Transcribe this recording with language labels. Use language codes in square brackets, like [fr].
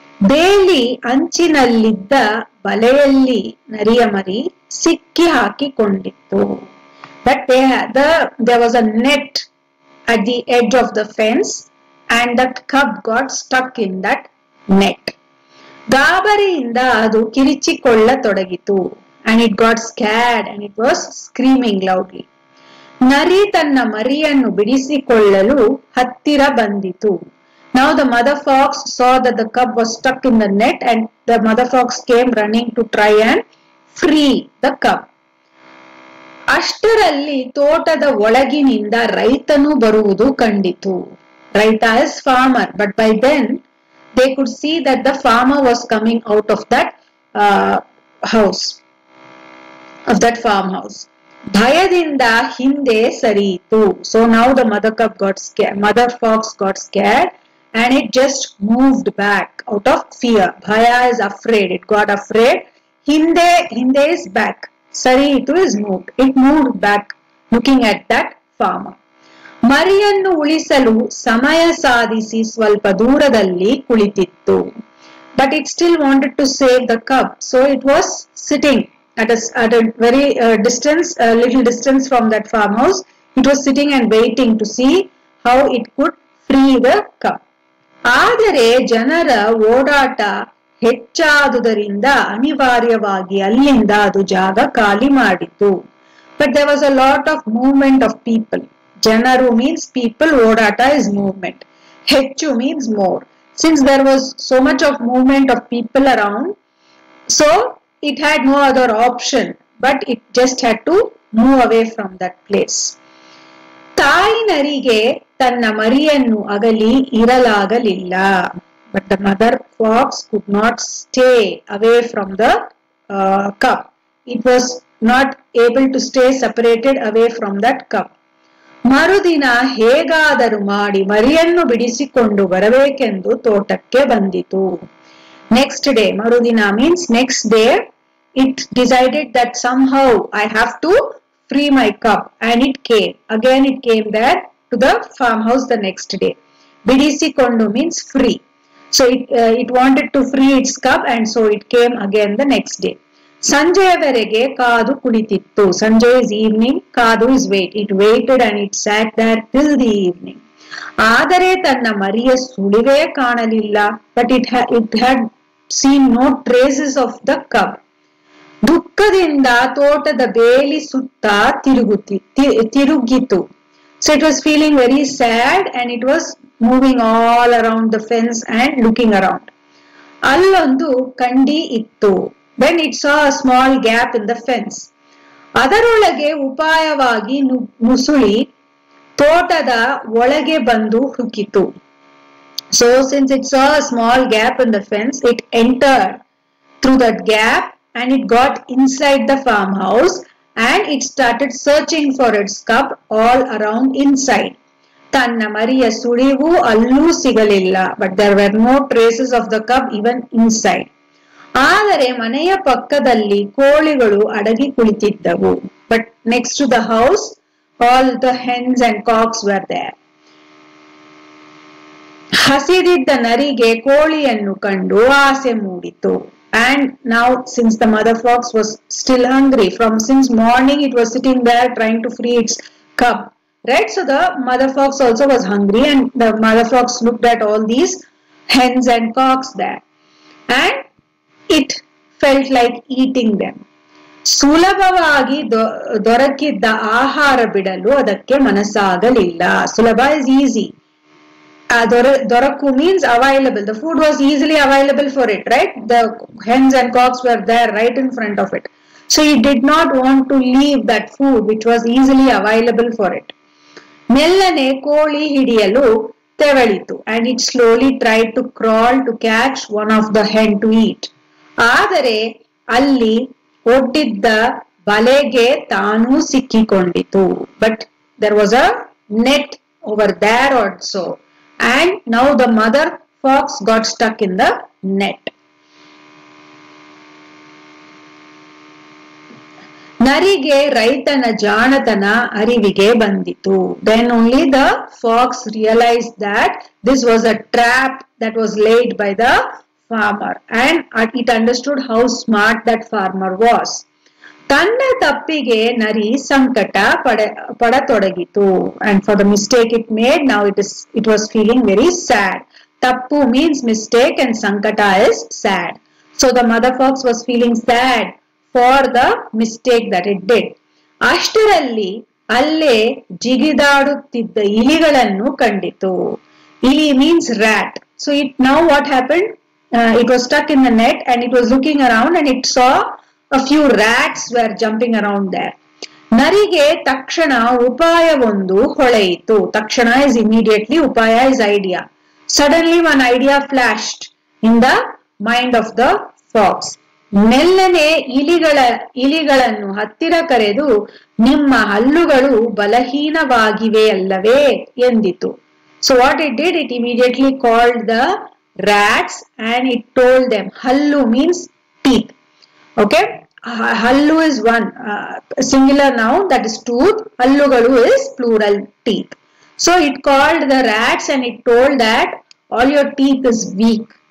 [kn] ಬೇಲಿ ಅಂಚಿನಲ್ಲಿದ್ದ ಬಲೆಯಲ್ಲಿ ನರಿಯ ಮರಿ ಸಿಕ್ಕಿ ಹಾಕಿಕೊಂಡಿತ್ತು. [en] But there was a net at the edge of the fence and that cub got stuck in that net. [kn] ಗಾಬರಿಯಿಂದ ಅದು ಕಿರಿಚಿಕೊಳ್ಳತೊಡಗಿತು. [en] And it got scared and it was screaming loudly. [kn] ನರಿ ತನ್ನ ಮರಿಯನ್ನು ಬಿಡಿಸಿಕೊಳ್ಳಲು ಹತ್ತಿರ ಬಂದಿತು. [en] Now the mother fox saw that the cub was stuck in the net and the mother fox came running to try and free the cub. [kn] ಅಷ್ಟರಲ್ಲಿ ತೋಟದ ಒಳಗಿನಿಂದ ರೈತನು ಬರುವುದು ಕಂಡಿತು. [en] Raita is farmer, but by then they could see that the farmer was coming out of that house, of that farmhouse. [kn] ಭಯದಿಂದ ಹಿಂದೆ ಸರಿಯಿತು. [en] So now the mother fox got scared and it just moved back out of fear. Bhaya is afraid. It got afraid. Hinde is back. Sariitu is moved. It moved back looking at that farmer. [kn] ಮರಿಯನ್ನು ಉಳಿಸಲು ಸಮಯ ಸಾಧಿಸಿ ಸ್ವಲ್ಪ ದೂರದಲ್ಲಿ ಕುಳಿತಿತ್ತು. [en] But it still wanted to save the cub. So it was sitting at a very little distance from that farmhouse. It was sitting and waiting to see how it could free the cub. [kn] ಆದರೆ ಜನರ ಓಡಾಟ ಹೆಚ್ಚಾದುದರಿಂದ ಅನಿವಾರ್ಯವಾಗಿ ಅಲ್ಲಿಂದ ಅದು ಜಾಗ ಖಾಲಿ ಮಾಡಿತು. [en] But there was a lot of movement of people. Janaru means people, ಓಡಾಟ is movement. ಹೆಚ್ಚು means more. since there was so much of movement of people around, so it had no other option, but it just had to move away from that place. [kn] ತಾಯಿ ನರಿಗೆ ತನ್ನ ಮರಿಯನ್ನು ಅಗಲಿ ಇರಲಾಗಲಿಲ್ಲ. [en] But the mother fox could not stay away from the cub. It was not able to stay separated away from that cub. [kn] ಮರುದಿನ ಹೇಗಾದರೂ ಮಾಡಿ ಮರಿಯನ್ನು ಬಿಡಿಸಿಕೊಂಡು ಬರಬೇಕೆಂದು ತೋಟಕ್ಕೆ ಬಂದಿತು. [en] Next day, marudina means next day, it decided that somehow I have to free my cub, and it came. Again it came there to the farmhouse the next day. Bidisikondu means free. So it wanted to free its cub, and so it came again the next day. [kn] ಸಂಜೆಯವರೆಗೆ ಕಾದು ಕುಳಿತಿತ್ತು. ಸಂಜೆ [en] is evening, [kn] ಕಾದು [en] is wait. It waited and it sat there till the evening. [kn] ಆದರೆ ತನ್ನ ಮರಿಯ ಸುಳಿವೇ ಕಾಣಲಿಲ್ಲ. [en] But it had seen no traces of the cub. [kn] ದುಃಖದಿಂದ ತೋಟದ ಬೇಲಿ ಸುತ್ತ ತಿರುಗಿತು. [en] So it was feeling very sad and it was moving all around the fence and looking around. [kn] ಅಲ್ಲೊಂದು ಕಂಡಿ ಇತ್ತು. [en] Then it saw a small gap in the fence. [kn] ಅದರೊಳಗೆ ಉಪಾಯವಾಗಿ ನುಸುಳಿ ತೋಟದ ಒಳಗೆ ಬಂದು ಹುಕ್ಕಿತು. [en] So since it saw a small gap in the fence, it entered through that gap and it got inside the farmhouse and it started searching for its cub all around inside. [kn] ತನ್ನ ಮರಿಯ ಸುಳಿವು ಅಲ್ಲೂ ಸಿಗಲಿಲ್ಲ. [en] But there were no traces of the cub even inside. [kn] ಆದರೆ ಮನೆಯ ಪಕ್ಕದಲ್ಲಿ ಕೋಳಿಗಳು ಅಡಗಿ ಕುಳಿತಿದ್ದವು. [en] But next to the house, all the hens and cocks were there. [kn] ಹಸಿದಿದ್ದ ನರಿಗೆ ಕೋಳಿಯನ್ನು ಕಂಡು ಆಸೆ ಮೂಡಿತು. [en] And now since the mother fox was still hungry, since morning it was sitting there trying to free its cub, right? So the mother fox also was hungry and the mother fox looked at all these hens and cocks there and it felt like eating them. [kn] ಸುಲಭವಾಗಿ ದೊರಕಿದ್ದ ಆಹಾರ ಬಿಡಲು ಅದಕ್ಕೆ ಮನಸ್ಸಾಗಲಿಲ್ಲ. [en] ಸುಲಭ is easy. Doraku means available. The food was easily available for it, right? The hens and cocks were there right in front of it. So it did not want to leave that food which was easily available for it. [kn] ಮೆಲ್ಲನೆ ಕೋಳಿ ಹಿಡಿಯಲು ತೆವಳಿತು [en] and it slowly tried to crawl to catch one of the hen to eat. [kn] ಆದರೆ ಅಲ್ಲಿ ಒಡ್ಡಿದ್ದ ಬಲೆಗೆ ತಾನೂ ಸಿಕ್ಕಿಕೊಂಡಿತು. [en] But there was a net over there also. And now the mother fox got stuck in the net. [kn] ನರಿಗೆ ರೈತನ ಜಾಣತನ ಅರಿವಿಗೆ ಬಂದಿತು. [en] Then only the fox realized that this was a trap that was laid by the farmer and it understood how smart that farmer was. [kn] ತನ್ನ ತಪ್ಪಿಗೆ ನರಿ ಸಂಕಟ ಪಡತೊಡಗಿತು. [en] And for the mistake it made, now it was feeling very sad. Tappu means mistake and sankata is sad. So the mother fox was feeling sad for the mistake that it did. [kn] ಅಷ್ಟರಲ್ಲಿ ಅಲ್ಲೇ ಜಿಗಿದಾಡುತ್ತಿದ್ದ ಇಲಿಗಳನ್ನು ಕಂಡಿತು. [en] Ili means rat. So now what happened? It was stuck in the net and it was looking around and it saw a few rats were jumping around there. [kn] ನರಿಗೆ ತಕ್ಷಣ ಉಪಾಯವೊಂದು ಹೊಳೆಯಿತು. [en] ತಕ್ಷಣ is immediately, upaya is idea. Suddenly one idea flashed in the mind of the fox. [kn] ಮೆಲ್ಲನೆ ಇಲಿಗಳನ್ನು ಹತ್ತಿರ ಕರೆದು ನಿಮ್ಮ ಹಲ್ಲುಗಳು ಬಲಹೀನವಾಗಿವೆ ಅಲ್ಲವೇ ಎಂದಿತು. [en] So what it did, it immediately called the rats and it told them. Hallu means teeth. Okay, hallu is one singular noun, that is tooth. Hallugalu is plural, teeth. So it called the rats and it told that all your teeth is weak.